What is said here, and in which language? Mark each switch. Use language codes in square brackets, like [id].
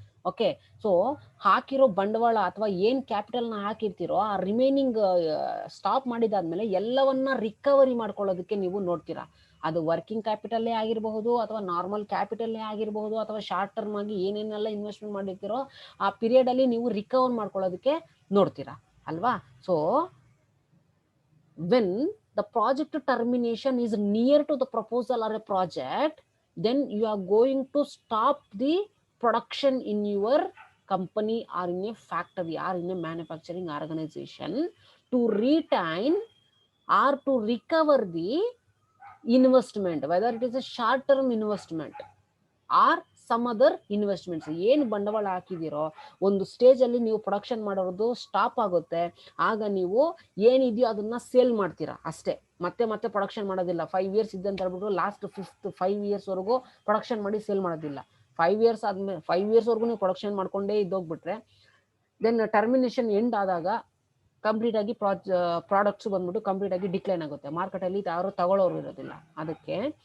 [kn] Okay, so ಹಾಕಿರೋ ಬಂಡವಾಳ ಅಥವಾ ಏನ್ ಕ್ಯಾಪಿಟಲ್ ನ ಹಾಕಿರ್ತೀರೋ ಆ ರಿಮೈನಿಂಗ್ ಸ್ಟಾಪ್ ಮಾಡಿದಾದ್ಮೇಲೆ ಎಲ್ಲವನ್ನ ರಿಕವರಿ ಮಾಡ್ಕೊಳ್ಳೋದಕ್ಕೆ ನೀವು ನೋಡ್ತೀರಾ. ಅದು ವರ್ಕಿಂಗ್ ಕ್ಯಾಪಿಟಲ್ಲೇ ಆಗಿರಬಹುದು ಅಥವಾ ನಾರ್ಮಲ್ ಕ್ಯಾಪಿಟಲ್ಲೇ ಆಗಿರಬಹುದು ಅಥವಾ ಶಾರ್ಟ್ ಟರ್ಮ್ ಆಗಿ ಏನೇನೆಲ್ಲ ಇನ್ವೆಸ್ಟ್ಮೆಂಟ್ ಮಾಡಿರ್ತೀರೋ ಆ ಪೀರಿಯಡ್ ಅಲ್ಲಿ ನೀವು ರಿಕವರ್ ಮಾಡ್ಕೊಳ್ಳೋದಕ್ಕೆ ನೋಡ್ತೀರಾ ಅಲ್ವಾ? [en] So when the project termination is near to the proposal or a project, then you are going to stop the production in your company or in a factory or in a manufacturing organization to retain or to recover the investment, whether it is a short term investment or some other investments. [kn] ಏನು ಬಂಡವಾಳ ಹಾಕಿದಿರೋ ಒಂದು stage ಅಲ್ಲಿ ನೀವು production ಮಾಡೋದು stop ಆಗುತ್ತೆ, ಆಗ ನೀವು ಏನಿದೆಯೋ ಅದನ್ನ ಸೇಲ್ ಮಾಡ್ತೀರಾ ಅಷ್ಟೇ. ಮತ್ತೆ ಪ್ರೊಡಕ್ಷನ್ ಮಾಡೋದಿಲ್ಲ. 5 years ಇದೆ ಅಂತ ಹೇಳ್ಬಿಟ್ಟು ಲಾಸ್ಟ್ 5 years ವರೆಗೂ ಪ್ರೊಡಕ್ಷನ್ ಮಾಡಿ ಸೇಲ್ ಮಾಡೋದಿಲ್ಲ. 5 years ಆದ್ಮೇಲೆ 5 years ವರೆಗೂ ನೀವು ಪ್ರೊಡಕ್ಷನ್ ಮಾಡ್ಕೊಂಡೇ ಇದ್ದೋಗ್ಬಿಟ್ರೆ ದೆನ್ ಟರ್ಮಿನೇಷನ್ ಎಂಡ್ ಆದಾಗ ಕಂಪ್ಲೀಟ್ ಆಗಿ ಪ್ರಾಡಕ್ಟ್ಸ್ ಬಂದ್ಬಿಟ್ಟು ಕಂಪ್ಲೀಟ್ ಆಗಿ ಡಿಕ್ಲೈನ್ ಆಗುತ್ತೆ. ಮಾರ್ಕೆಟ್ ಅಲ್ಲಿ ಯಾರು ತಗೊಳ್ಳೋರು ಇರೋದಿಲ್ಲ. ಅದಕ್ಕೆ